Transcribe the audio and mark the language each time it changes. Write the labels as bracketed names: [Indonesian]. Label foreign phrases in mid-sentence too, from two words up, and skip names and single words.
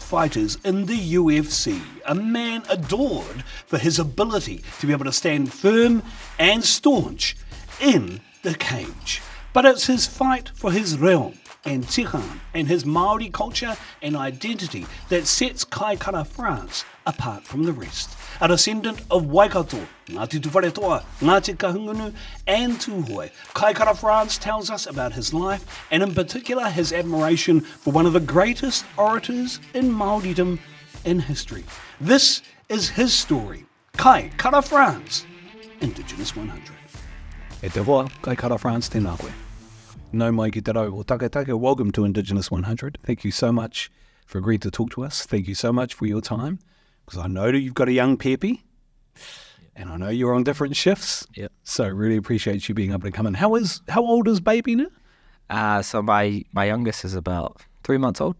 [English] fighters in the UFC, a man adored for his ability to be able to stand firm and staunch in the cage. But it's his fight for his reo and tikanga and his Māori culture and identity that sets Kaiwhare Kara-France apart from the rest. A descendant of Waikato, Ngāti Tūwharetoa, Ngāti Kahungunu and Tūhoe, Kaiwhare Kara-France tells us about his life and in particular his admiration for one of the greatest orators in Māoridom in history. This is his story. Kaiwhare Kara-France, Indigenous 100. [Māori] E te hoa, Kaiwhare Kara-France tēnā koe. Nau mai ki te rau o taketake. [English] Welcome to Indigenous 100. Thank you so much for agreeing to talk to us. Thank you so much for your time. Because I know that you've got a young pepe, and I know you're on different shifts. Yep. So really appreciate you being able to come in. How old is baby now? So my youngest is about 3 months old.